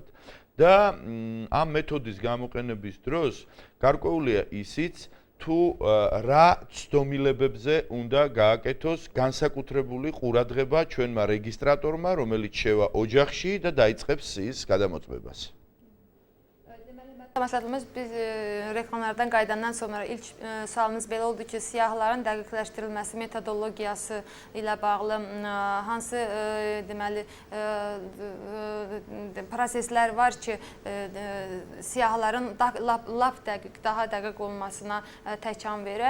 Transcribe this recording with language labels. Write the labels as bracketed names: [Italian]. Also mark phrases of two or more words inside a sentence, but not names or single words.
[Georgian] და ამ მეთოდის გამოყენების დროს გარკვეულია ისიც, თუ რა ცდომილებებზე უნდა გააკეთოს განსაკუთრებული ყურადღება ჩვენმა რეგისტრატორმა, რომელიც შევა ოჯახში და დაიწყებს სიის გადამოწმებას. [Azerbaijani] Masalımız biz reklamlardan qaydandan sonra ilk sualımız belə oldu ki, siyahıların dəqiqləşdirilməsi metodologiyası ilə bağlı hansı deməli proseslər var ki, siyahıların lap dəqiq, daha dəqiq olmasına təkan verə.